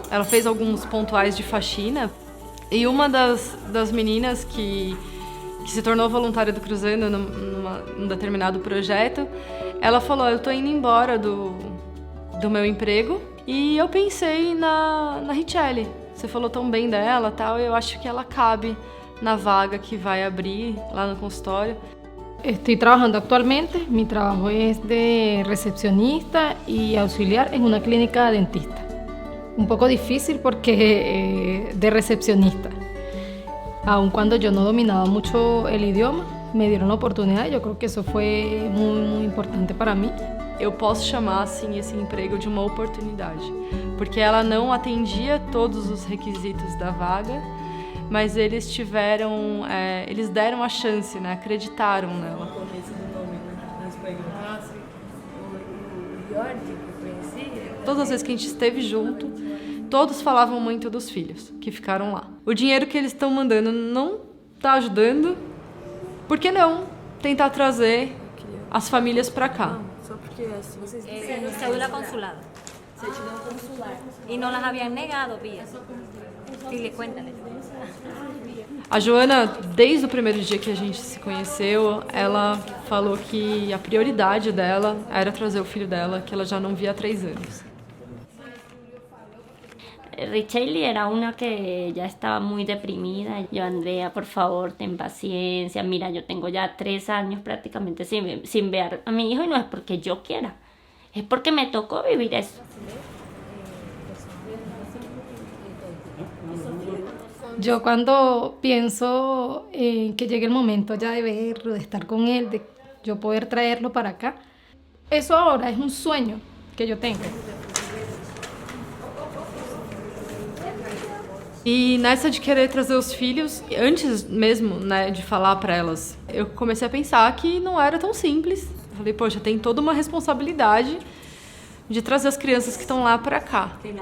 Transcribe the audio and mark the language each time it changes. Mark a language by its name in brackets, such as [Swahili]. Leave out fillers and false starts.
[Portuguese] Ela fez alguns pontuais de faxina. E uma das meninas que se tornou voluntária do Cruzando num determinado projeto, ela falou, eu tô indo embora do meu emprego e eu pensei na Richelle. Você falou tão bem dela, tal, eu acho que ela cabe na vaga que vai abrir lá no consultório. [Spanish] Estoy trabajando actualmente, mi trabajo es de recepcionista y auxiliar en una clínica dentista. Un poco difícil porque de recepcionista. Aun cuando yo no dominaba mucho el idioma, me dieron la oportunidad y yo creo que eso fue muy importante para mí. [Portuguese] Eu posso chamar assim esse emprego de uma oportunidade, porque ela não atendia todos os requisitos da vaga, mas eles deram a chance, né? Acreditaram nela. Todas as vezes que a gente esteve junto, todos falavam muito dos filhos que ficaram lá. O dinheiro que eles estão mandando não está ajudando, por que não tentar trazer as famílias para cá? Cédula consulada. Certidão consular. [Spanish] Y no las habían negado, Bia. Dile, cuéntale. [Portuguese] A Joana, desde o primeiro dia que a gente se conheceu, ela falou que a prioridade dela era trazer o filho dela, que ela já não via há 3 anos. [Spanish] Richelle era una que ya estaba muy deprimida. Yo, Andrea, por favor, ten paciencia. Mira, yo tengo ya 3 años prácticamente sin ver a mi hijo y no es porque yo quiera, es porque me tocó vivir eso. Yo cuando pienso que llegue el momento ya de verlo, de estar con él, de yo poder traerlo para acá, eso ahora es un sueño que yo tengo. [Portuguese] E nessa de querer trazer os filhos, antes mesmo, né, de falar para elas, eu comecei a pensar que não era tão simples. Falei, poxa, tem toda uma responsabilidade de trazer as crianças que estão lá para cá.